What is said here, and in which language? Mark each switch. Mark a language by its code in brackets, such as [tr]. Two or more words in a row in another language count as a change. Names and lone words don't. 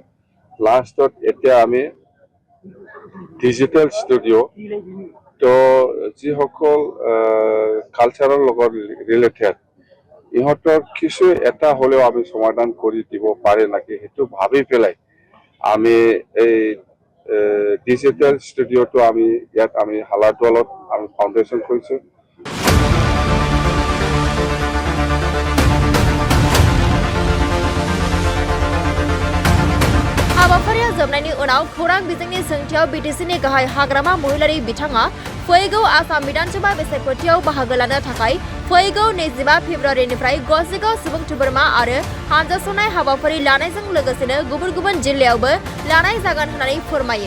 [as] লাষ্টত এতিয়া আমি [en] digital studio', [as] তো যিসকল কালচাৰৰ লগত ৰিলেটেড ইহঁতৰ কিছু এটা হ'লেও আমি সমাধান কৰি দিব পাৰে নেকি, সেইটো ভাবি পেলাই আমি এই ডিজিটেল ষ্টুডিঅ'টো আমি ইয়াত আমি হালাৰদুৱালত আমি ফাউণ্ডেশ্যন কৰিছোঁ। [brx] हाबाफारिया जोबनायनि उनाव खौरां बिजोंनि सोंथियाव बिटिसिनि गाहाय हाग्रामा महिलारि बिथाङा फैगौ आसाम बिधानसभा बिसायख'थियाव बाहागो लानो थाखाय फैगौ 25 फेब्रुवारिनिफ्राय गसाइगाव सुबुं थुबुरमा आरो हानजास'नाय हाबाफारि लानायजों लोगोसेनो गुबुन गुबुन जिल्लायावबो लानाय जागोन होननानै फोरमायो।